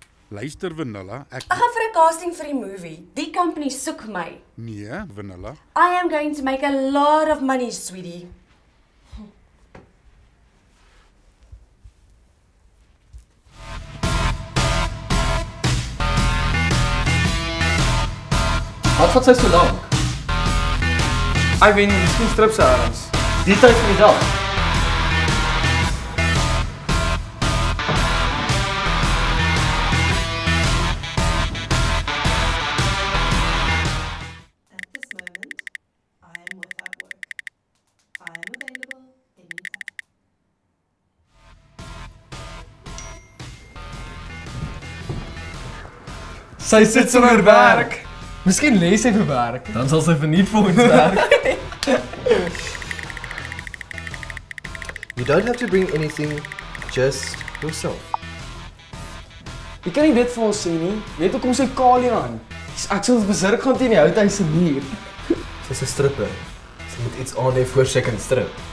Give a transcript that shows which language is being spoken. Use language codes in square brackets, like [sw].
[af] Luister Vanilla, Ek gaan vir 'n casting vir die movie. Die company soek my. Nee, Vanilla. [en] I am going to make a lot of money, sweetie. [af] Wat vat sy so lank? Ek weet nie, miskien strip sy ergens. Die tyd van die dag. [en] At this moment, I am without work. I am available anytime. [af] Sy sit sonder werk. Miskien lê sy vir werk. Dan sal sy verniet vir ons werk. [en] You don't have to bring anything, just yourself. [af] Jy kan nie dit vir ons sê nie. Weet hoe kom sy kaal hier aan? Ek sal besurk gaan teen die houthuis se muur. Sy's 'n stripper. Sy moet iets aan hê voor sy kan strip.